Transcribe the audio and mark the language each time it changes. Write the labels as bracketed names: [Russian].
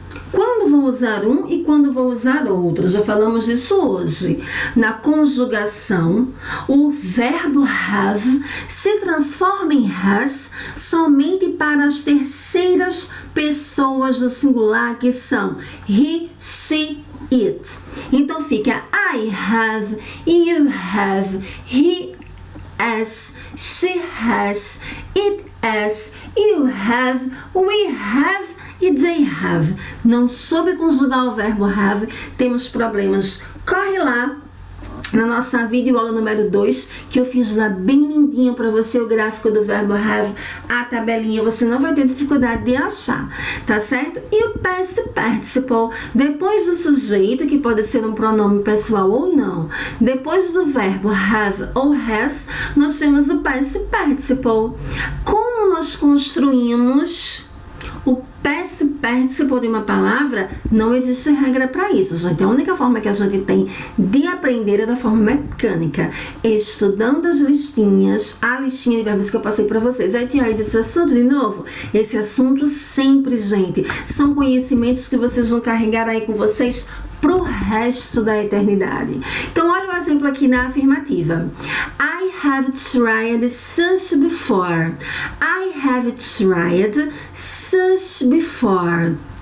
[Portuguese] Quando vou usar um e quando vou usar outro? Já falamos disso hoje. Na conjugação, o verbo have se transforma em has somente para as terceiras pessoas do singular, que são he, she, it. Então fica [English] I have, you have, he has, she has, it has, you have, we have e they have. [Portuguese] Não soube conjugar o verbo have, temos problemas. Corre lá na nossa videoaula número 2, que eu fiz lá bem lindinho para você o gráfico do verbo have, a tabelinha, você não vai ter dificuldade de achar, tá certo? E o past participle, depois do sujeito, que pode ser um pronome pessoal ou não, depois do verbo have ou has, nós temos o past participle. Como nós construímos o past participle de uma palavra? Não existe regra para isso, gente. A única forma que a gente tem de aprender é da forma mecânica, estudando as listinhas, a listinha de verbos que eu passei para vocês. Aí, Tia Isa, esse assunto de novo? Esse assunto sempre, gente, são conhecimentos que vocês vão carregar aí com vocês pro resto da eternidade. Então, olha o exemplo aqui na afirmativa. [English] I have tried such before. I have tried such before.